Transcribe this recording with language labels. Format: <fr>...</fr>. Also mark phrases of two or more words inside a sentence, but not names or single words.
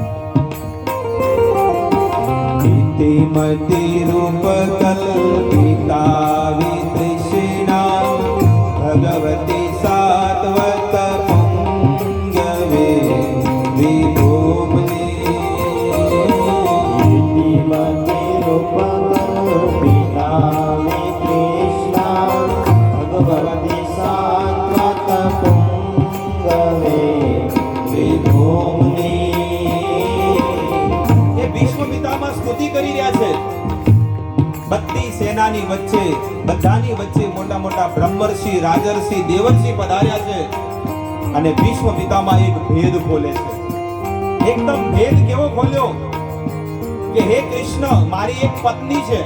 <sa>इतिमति रूप कल्पिता वितृष्णा भगवती सात्वत पुंगवे विभूमने. इतिमति रूप कल्पिता वितृष्णा भगवती सात्वत पुंगवे विभूमि.</sa> <gu>એ ભીષ્મ પિતામહ સ્તુતિ કરી રહ્યા છે. બધી સેનાની વચ્ચે, બધાની વચ્ચે મોટા મોટા બ્રહ્મર્ષિ, રાજર્ષિ, દેવર્ષિ પધાર્યા છે અને ભીષ્મ પિતામહ એક ભેદ ખોલે છે. એકદમ ભેદ કેવો ખોલ્યો કે હે કૃષ્ણ, મારી એક પત્ની છે.</gu>